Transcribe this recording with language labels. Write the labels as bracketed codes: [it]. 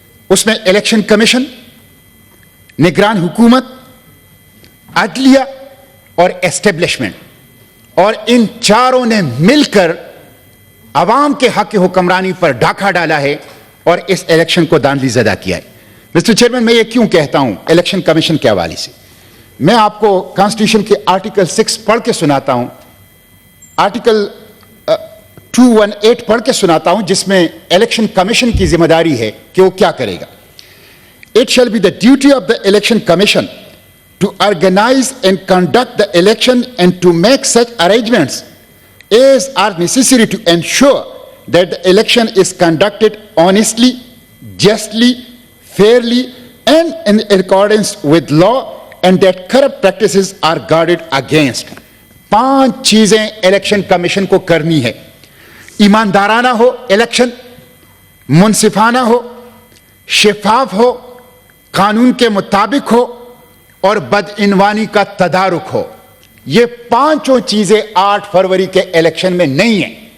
[ur] اس میں election commission, نگران حکومت, عدلیہ اور اسٹیبلشمنٹ, اور ان چاروں نے مل کر عوام کے حق حکمرانی پر ڈاکہ ڈالا ہے اور اس الیکشن کو دھاندلی زدہ کیا ہے. مسٹر چیئرمین, میں یہ کیوں کہتا ہوں الیکشن کمیشن کے حوالے سے؟ میں آپ کو کانسٹیٹیوشن کے آرٹیکل 6 پڑھ کے سناتا ہوں, آرٹیکل 218 پڑھ کے سناتا ہوں جس میں الیکشن کمیشن کی ذمہ داری ہے کہ وہ کیا کرے گا. [en] It shall be the duty of the election commission to organize and conduct the election and to make such arrangements as are necessary to ensure that the election is conducted honestly, justly, fairly, and in accordance with law, and that corrupt practices are guarded against. [ur] 5 چیزیں election commission کو کرنی ہے. ایماندارانہ ہو election, منصفانہ ہو, شفاف ہو, قانون کے مطابق ہو اور بدعنوانی کا تدارک ہو. یہ 5 چیزیں 8 فروری کے الیکشن میں نہیں ہیں.